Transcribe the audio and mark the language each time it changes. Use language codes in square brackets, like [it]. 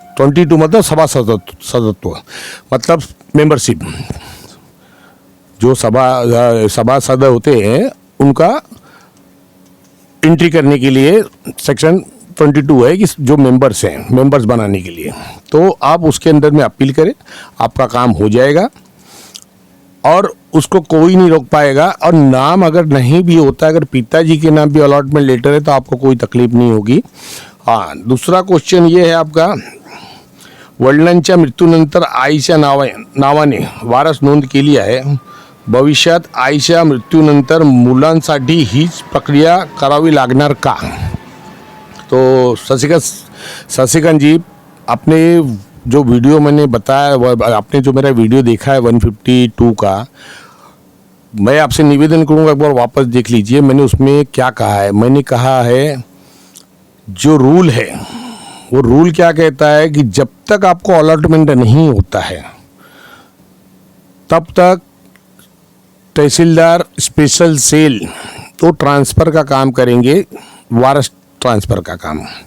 [hi] 22 मतलब सभासदत्व मतलब मेंबरशिप, जो सभासद होते हैं उनका एंट्री करने के लिए सेक्शन 22 है कि जो मेंबर्स हैं, मेंबर्स बनाने के लिए. तो आप उसके अंदर में अपील करें, आपका काम हो जाएगा और उसको कोई नहीं रोक पाएगा. और नाम अगर नहीं भी होता, अगर पिताजी के नाम भी अलॉटमेंट लेटर है तो आपको कोई तकलीफ नहीं होगी. हाँ, दूसरा क्वेश्चन ये है आपका, [mr] वडिलांच्या मृत्यूनंतर आईच्या नावाने वारस नोंद केली आहे, भविष्यात आईच्या मृत्यूनंतर मुलांसाठी हीच प्रक्रिया करावी लागणार का? [hi] तो शशिकांत जी, आपने जो वीडियो मैंने बताया, आपने जो मेरा वीडियो देखा है 152 का, मैं आपसे निवेदन करूंगा एक बार वापस देख लीजिए. मैंने उसमें क्या कहा है, मैंने कहा है जो रूल है वो रूल क्या कहता है कि जब तक आपको अलॉटमेंट नहीं होता है तब तक तहसीलदार स्पेशल सेल तो ट्रांसफ़र का काम करेंगे, वारस ट्रांसफ़र का काम.